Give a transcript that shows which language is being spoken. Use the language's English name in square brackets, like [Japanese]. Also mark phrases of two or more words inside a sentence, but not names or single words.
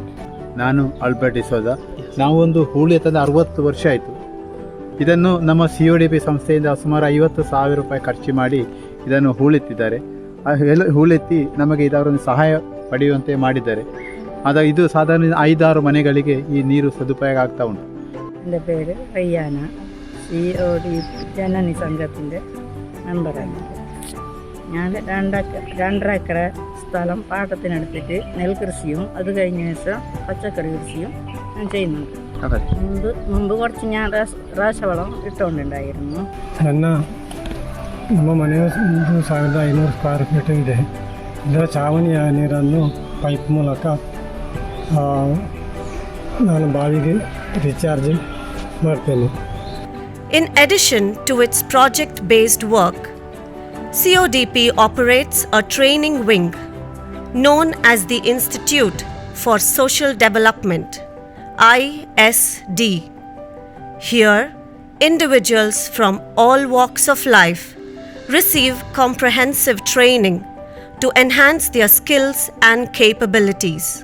[Kannada] ನಾನು ಆಲ್ಬರ್ಟ್ ಡಿಸೋಜ. ನಾವು ಒಂದು ಹೂಳು ಎತ್ತದ 60 ವರ್ಷ ಆಯಿತು. ಇದನ್ನು ನಮ್ಮ CODP ಸಂಸ್ಥೆಯಿಂದ ಸುಮಾರು 50,000 ರೂಪಾಯಿ ಖರ್ಚು ಮಾಡಿ ಇದನ್ನು ಹೂಳೆತ್ತಿದ್ದಾರೆ. ಹೂಳೆತ್ತಿ ನಮಗೆ ಇದರೊಂದು ಸಹಾಯ ಪಡೆಯುವಂತೆ ಮಾಡಿದ್ದಾರೆ. ಇದು ಸಾಧಾರಣ 5-6 ಮನೆಗಳಿಗೆ ಈ ನೀರು ಸದುಪಯೋಗ ಆಗ್ತಾ ಉಂಟು. [Malayalam] എൻ്റെ പേര് റയ്യാന. CODP ജനനി സംഘത്തിൻ്റെ മെമ്പറാണ്. ഞാൻ 2 ഏക്കർ സ്ഥലം പാട്ടത്തിനെടുത്തിട്ട് നെൽകൃഷിയും അത് കഴിഞ്ഞ ശേഷം പച്ചക്കറി കൃഷിയും ഞാൻ ചെയ്യുന്നുണ്ട്. മുമ്പ് കുറച്ച് ഞാൻ രാസവളം ഇട്ടുകൊണ്ടുണ്ടായിരുന്നു. [Kannada] ನನ್ನ ನಮ್ಮ ಮನೆಯು 1500 [English] square feet [Kannada] ಇದೆ. ಇದರ ಚಾವಣಿಯ ನೀರನ್ನು ಪೈಪ್ ಮೂಲಕ ನಾನು ಬಾವಿಗೆ ರಿಚಾರ್ಜ್ ಮಾಡ್ತೇನೆ. [English] In addition to its project-based work, CODP operates a training wing known as the Institute for Social Development, ISD. Here, individuals from all walks of life receive comprehensive training to enhance their skills and capabilities.